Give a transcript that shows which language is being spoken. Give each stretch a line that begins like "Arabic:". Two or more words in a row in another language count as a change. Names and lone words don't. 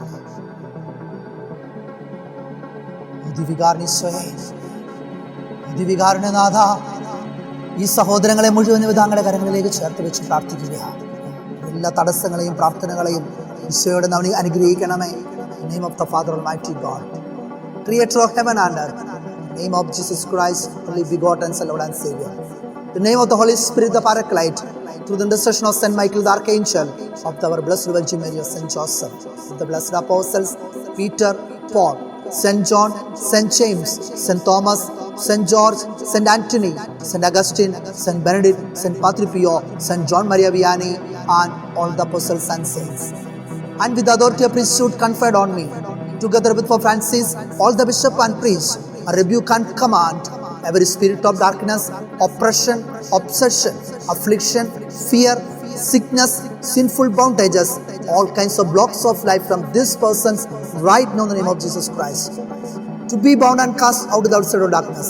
Malayalam: ദിവികാരണനാഥ, ഈ സഹോദരങ്ങളെ മുഴുവൻ താങ്കളുടെ കരങ്ങളിലേക്ക് ചേർത്ത് വെച്ച് പ്രാർത്ഥിക്കുകയാണ്. എല്ലാ തടസ്സങ്ങളെയും പ്രാർത്ഥനകളെയും ഈശോയോടെ നമ്മൾ അനുഗ്രഹിക്കണമേ.
English: Name of the Father Almighty God, Creator of heaven and earth. Name of Jesus Christ, only begotten Son, Lord and Savior. The name of the Holy Spirit, the Paraclete, through the intercession of Saint Michael the Archangel, of our Blessed Virgin Mary, of Saint Joseph, of the blessed apostles Peter, Paul, Saint John, Saint James, Saint Thomas, Saint George, Saint Anthony, Saint Augustine, Saint Benedict, Saint Padre Pio, Saint John Maria Vianney, and all the apostles and saints. And with the authority of priesthood conferred on me, together with Pope Francis, all the bishop and priests, I rebuke and command every spirit of darkness, oppression, obsession, affliction, fear, sickness, sinful bondages, all kinds of blocks of life from these persons right now in the name of Jesus Christ, to be bound and cast out to the outside of darkness.